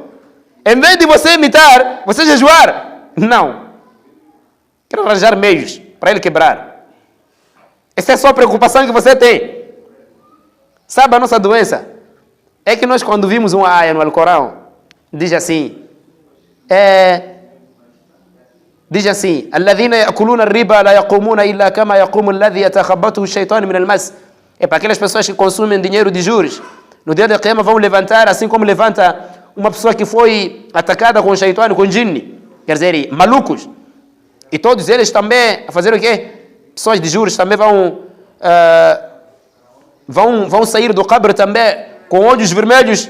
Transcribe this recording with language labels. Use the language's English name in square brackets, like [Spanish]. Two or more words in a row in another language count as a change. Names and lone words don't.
[Portuguese] Em vez de você imitar, você jejuar. Não. Quero arranjar meios para ele quebrar. Essa é só a preocupação que você tem. Sabe a nossa doença? É que nós, quando vimos uma aia no Alcorão, diz assim: [Arabic] الذين يأكلون الربا لا يقومون إلا كما يقوم الذي يتخبطه الشيطان من المس. [Portuguese] É para aquelas pessoas que consumem dinheiro de juros. No dia da Qiyamah vão levantar, assim como levanta uma pessoa que foi atacada com o Shaitan, com o Jinni. Quer dizer, malucos. E todos eles também, a fazer o quê? Pessoas de juros também vão sair do cabra também com olhos vermelhos.